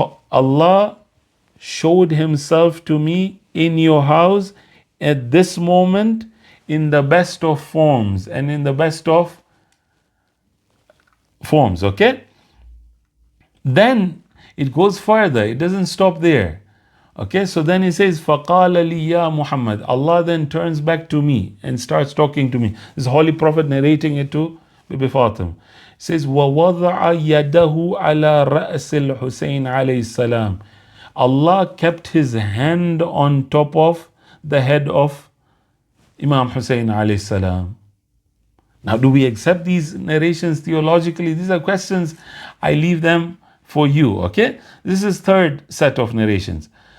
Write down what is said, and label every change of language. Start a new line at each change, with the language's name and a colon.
English: Allah showed himself to me in your house at this moment in the best of forms and in the best of forms. Okay? Then it goes further. It doesn't stop there. Okay, so then he says,
Arabic: فَقَالَ لِي يَا
English: Muhammad. Allah then turns back to me and starts talking to me. This Holy Prophet narrating it to Bibi Fatima. He says,
Arabic: وَوَضَعَ يَدَهُ عَلَى رَأْسِ الْحُسَيْنِ عَلَيْهِ السَّلَامِ.
English: Allah kept his hand on top of the head of Imam Hussein alayhi salam. Now, do we accept these narrations theologically? These are questions. I leave them for you. Okay, this is third set of narrations.